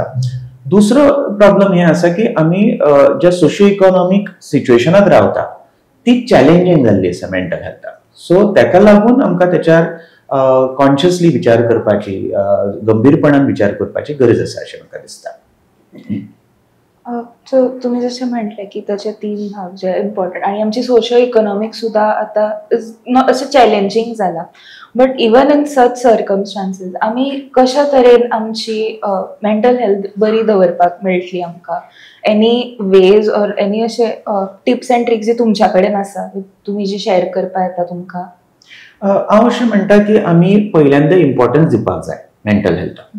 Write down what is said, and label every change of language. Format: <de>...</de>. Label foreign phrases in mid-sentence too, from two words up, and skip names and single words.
<kok>दुसरो प्रॉब्लेम हे आसा की आमी ज्या</kok> <en>socio economic</en> <kok>सिच्युएशनात रावता ती चॅलेंजींग जाल्ली आसा</kok> <en>mental health-ak.</en> <kok>सो ताका लागून आमकां त्याच्यार कॉन्शियसली विचार करपाची, गंभीरपणान विचार करपाची गरज आसा अशें म्हाका दिसता.</kok> <mr>सो तुम्ही जसे म्हटले की त्याचे तीन भाग जे इम्पॉर्टंट आणि आमची</mr> <en>socio economic</en> <mr>सुद्धा आता असं चॅलेंजिंग जाला.</mr> <en>but even in such circumstances</en> <kok>आमी कशा तरेन आमची</kok> <en>mental health</en> <kok>बरी दवरपाक मेळटली आमकां?</kok> <en>any ways or any</en> <kok>अशे</kok> <en>tips and tricks</en> <kok>जे तुमच्या कडेन आसा तुम्ही जी शेअर करपा येता तुमकां? हांव अशें म्हणटा की आमी पहिल्यांदा इम्पॉर्टन्स दिवपाक जाय</kok> <en>mental health-ak.</en>